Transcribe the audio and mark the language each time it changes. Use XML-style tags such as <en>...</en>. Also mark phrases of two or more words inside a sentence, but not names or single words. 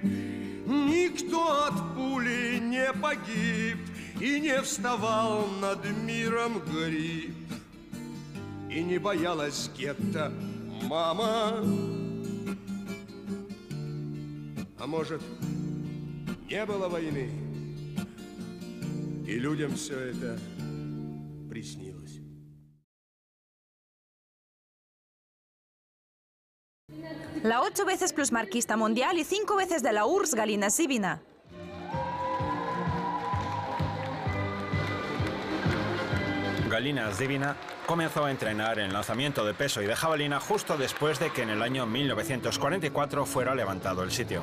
<ru>Никто от пули не погиб и не вставал над миром гриб. И не боялась гетто мама. А может, не было войны, и людям все это приснилось.</ru> <es>La 8 veces plusmarquista mundial y 5 veces de la URSS, Galina Zibina. Galina Zibina comenzó a entrenar en lanzamiento de peso y de jabalina justo después de que en el año 1944 fuera levantado el sitio.</es>